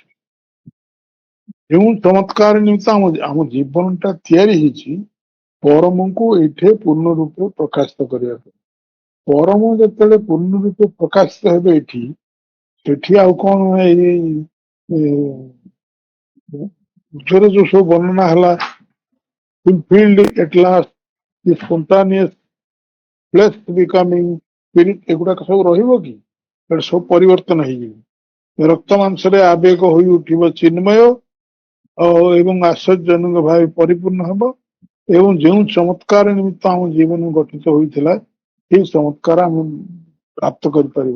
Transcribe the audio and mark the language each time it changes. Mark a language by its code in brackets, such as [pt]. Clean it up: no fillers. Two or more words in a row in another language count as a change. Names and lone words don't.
[or] ଯେଉଁ ଚମତ୍କାର ନିମିତ୍ତ ଆମ ଜୀବନଟା ତିଆରି ହେଇଛି, ପରମଙ୍କୁ ଏଇଠି ପୂର୍ଣ୍ଣ ରୂପେ ପ୍ରକାଶିତ କରିବା ପାଇଁ। ପରମ ଯେତେବେଳେ ପୂର୍ଣ୍ଣ ରୂପେ ପ୍ରକାଶିତ ହେବେ ଏଠି, ସେଠି ଆଉ କଣ ଏଇ ଉର୍ଦ୍ଧ୍ୱରେ ଯୋଉ ସବୁ ବର୍ଣ୍ଣନା ହେଲା, [en] fulfilled at last, the spontaneous flesh becoming spirit, [or] ଏଗୁଡାକ ସବୁ ରହିବ କି? ଏଟା ସବୁ ପରିବର୍ତ୍ତନ ହେଇଯିବ। ରକ୍ତ ମାଂସରେ ଆବେଗ ହୋଇ ଉଠିବ ଚିନ୍ମୟ ଏବଂ ଆଶ୍ଚର୍ଯ୍ୟଜନକ ଭାବେ ପରିପୂର୍ଣ୍ଣ ହେବ। ଏବଂ ଯେଉଁ ଚମତ୍କାର ନିମିତ୍ତ ଆମ ଜୀବନ ଗଠିତ ହୋଇଥିଲା, ସେଇ ଚମତ୍କାର ଆମେ ପ୍ରାପ୍ତ କରିପାରିବା।